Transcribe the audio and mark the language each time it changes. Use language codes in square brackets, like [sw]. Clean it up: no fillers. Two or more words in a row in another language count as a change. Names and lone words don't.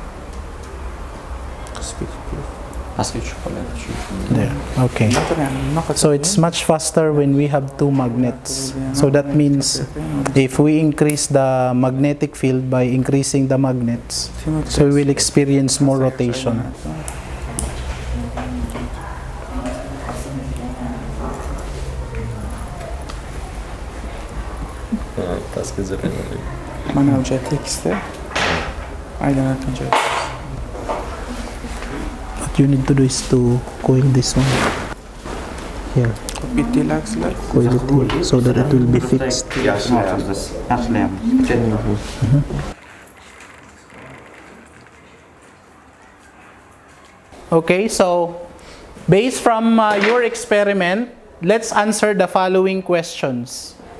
[en] There. Okay. So it's much faster when we have two magnets. So that means if we increase the magnetic field by increasing the magnets, so we will experience more rotation. [uz] Mana bu joy tekisda aylanadigan joy. [en] What you need to do is to coil this one here. Coil it here so that it will be fixed. Okay, so based from your experiment, let's answer the following questions.